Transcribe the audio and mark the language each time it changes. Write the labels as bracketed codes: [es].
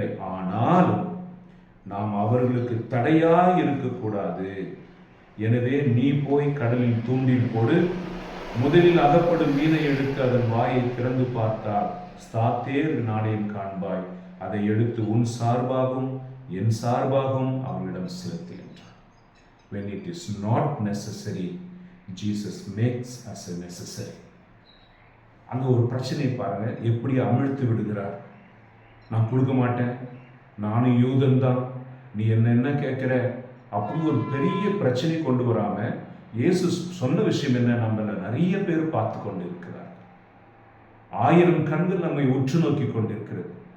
[ta] ஆனால் நாம் அவர்களுக்கு தடையாய் இருக்கக்கூடாது. எனவே நீ போய் கடலில் தூண்டில் போடு. முதலில் அகப்படும் மீனை எடுத்து அதன் வாயை திறந்து பார்த்தால் ஸ்தாத்தேர் நாணயம் காண்பாய். அதை எடுத்து உன் சார்பாகவும் என் சார்பாகவும் அவர்களிடம் செலுத்து என்றார். [en] When it is not necessary, Jesus makes us necessary. [ta] அங்க ஒரு பிரச்சனை பாருங்க, எப்படி அமிழ்த்து விடுகிறார். நான் கொடுக்க மாட்டேன், நானும் யூதன் தான், நீ என்ன கேட்கிற, அப்படி ஒரு பெரிய பிரச்சனை கொண்டு வராம இயேசு சொன்ன விஷயம் என்ன? நம்மள நிறைய பேர் பார்த்து கொண்டு இருக்கிறார். 1000 கண்கள் நம்மை உற்று நோக்கி கொண்டிருக்கிறது.